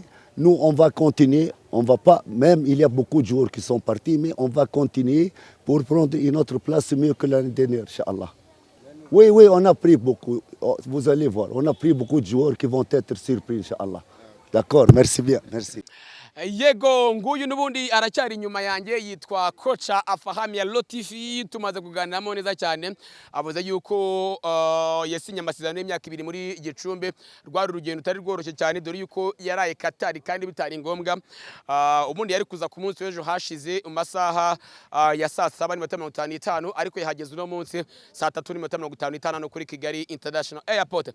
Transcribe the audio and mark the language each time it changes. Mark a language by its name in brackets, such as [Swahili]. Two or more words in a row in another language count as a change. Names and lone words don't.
[French] Nous, on va continuer. On va pas, même il y a beaucoup de joueurs qui sont partis, mais on va continuer pour prendre une autre place mieux que l'année dernière, Inch'Allah. Oui, on a pris beaucoup. Vous allez voir, on a pris beaucoup de joueurs qui vont être surpris, Inch'Allah. D'accord, merci bien, merci. [Kinyarwanda] Yego nguyu nubundi aracyari inyuma yanjye yitwa kocha Afahami Lotifi tumaze kuganiramo neza cyane avuze yuko yasinye amasezerano y'imyaka 2 muri Gicumbi rwari urugendo utari rworoshye cyane dore yuko yaraye Qatar kandi bitari ngombwa ubundi yari kuza ku munsi w'ejo hashize masaha ya saa 7:55 ariko yahageze uno munsi saa 3:55 no kuri Kigali International Airport.